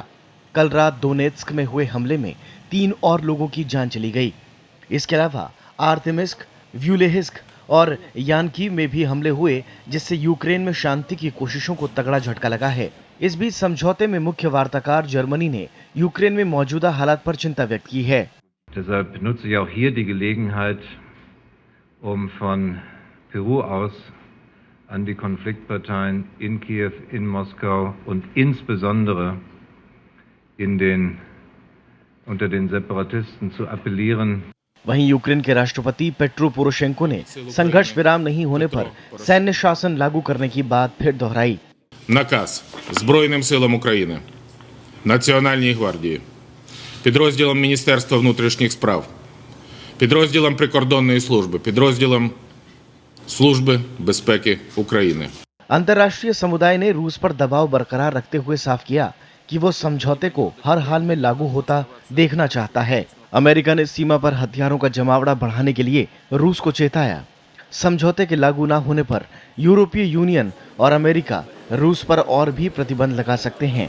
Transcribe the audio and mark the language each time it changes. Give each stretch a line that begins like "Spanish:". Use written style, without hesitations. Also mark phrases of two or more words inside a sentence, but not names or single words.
Hindi: कल रात दोनेत्स्क में हुए हमले में 3 और लोगों की जान चली गई। इसके अलावा आर्तेमिस्क, व्यूलेहिस्क और यानकीव में भी हमले हुए, जिससे यूक्रेन में शांति की कोशिशों को तगड़ा झटका लगा है। इस बीच समझौते में मुख्य वार्ताकार जर्मनी ने यूक्रेन में मौजूदा हालात पर चिंता व्यक्त की है।
German: Deshalb nutze ich auch hier die Gelegenheit, von Peru aus an die Konfliktparteien in Kiew, in Moskau und insbesondere unter den Separatisten zu appellieren.
Hindi: वहीं यूक्रेन के राष्ट्रपति पेट्रो पोरोशेंको ने संघर्ष विराम नहीं होने पर सैन्य शासन लागू करने की बात फिर दोहराई।
Ukrainian: Наказ Збройним силам України, Національній гвардії, підрозділам Міністерства внутрішніх справ, підрозділам прикордонної служби, підрозділам Служби безпеки України.
Hindi: अंतर्राष्ट्रीय समुदाय ने रूस पर दबाव बरकरार रखते हुए साफ किया कि वो समझौते को हर हाल में लागू होता देखना चाहता है। अमेरिका ने सीमा पर हथियारों का जमावड़ा बढ़ाने के लिए रूस को चेताया। समझौते के लागू न होने पर यूरोपीय यूनियन और अमेरिका रूस पर और भी प्रतिबंध लगा सकते हैं।